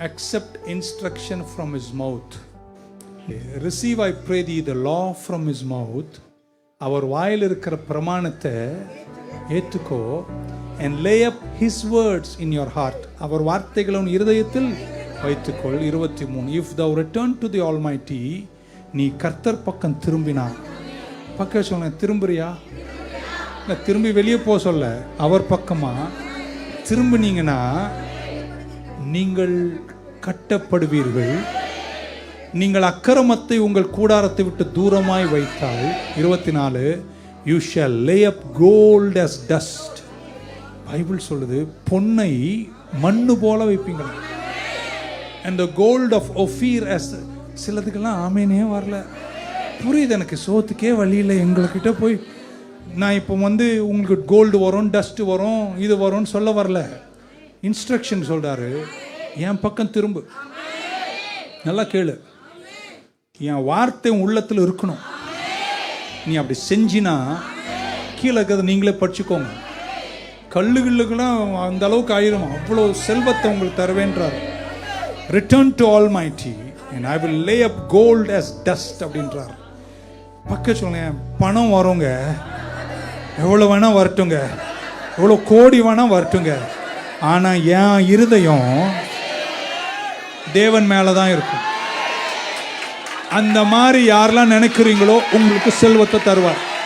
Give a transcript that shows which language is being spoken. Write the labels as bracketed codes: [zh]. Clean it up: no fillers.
[en] Accept instruction from his mouth. Receive, I pray thee, the law from his mouth. [ta] அவர் வாயில் இருக்கிற பிரமாணத்தை ஏற்றுக்கோ. [en] And lay up his words in your heart. [ta] அவர் வார்த்தைகளை உன் இருதயத்தில் வைத்துக்கொள். [en] 23. If thou return to the Almighty, [ta] நீ கர்த்தர் பக்கம் திரும்பினா. பக்கம் சொல்ல, திரும்புறியா? இல்லை, திரும்பி வெளியே போக சொல்ல, அவர் பக்கமா திரும்பினீங்கன்னா நீங்கள் கட்டப்படுவீர்கள். நீங்கள் அக்கிரமத்தை உங்கள் கூடாரத்தை விட்டு தூரமாய் வைத்தால். [en] 24. You shall lay up gold as dust. [ta] Bible சொல்லுது, பொன்னை மண்ணு போல வைப்பீங்க. [en] And the gold of Ophir as. [ta] சிலதுக்கெல்லாம் ஆமேனே வரல. புரியுது எனக்கு, சோத்துக்கே வழியில் எங்கள்கிட்ட போய் நான் இப்போ உங்களுக்கு கோல்டு வரும், டஸ்ட் வரும், இது வரும்னு சொல்ல வரல. இன்ஸ்ட்ரக்ஷன் சொல்றாரு, என் பக்கம் திரும்பு. நல்லா கேளு, என் வார்த்தை உள்ளத்தில் இருக்கணும். நீ அப்படி செஞ்சினா கீழே இருக்கிறத நீங்களே படிச்சுக்கோங்க. கல்லுகளுக்கெல்லாம் அந்த அளவுக்கு ஆயிரும், அவ்வளோ செல்வத்தை உங்களுக்கு தருவேன்றார். [en] return to Almighty and I will lay up gold as dust [ta] அப்படின்றார். பக்க சொல்லுங்க, பணம் வருங்க, எவ்வளோ வேணா வரட்டுங்க, எவ்வளோ கோடி வேணா வரட்டுங்க, ஆனால் என் இருதயம் தேவன் மேலே தான் இருக்கும். அந்த மாதிரி யாரெல்லாம் நினைக்கிறீங்களோ உங்களுக்கு செல்வத்தை தருவார்.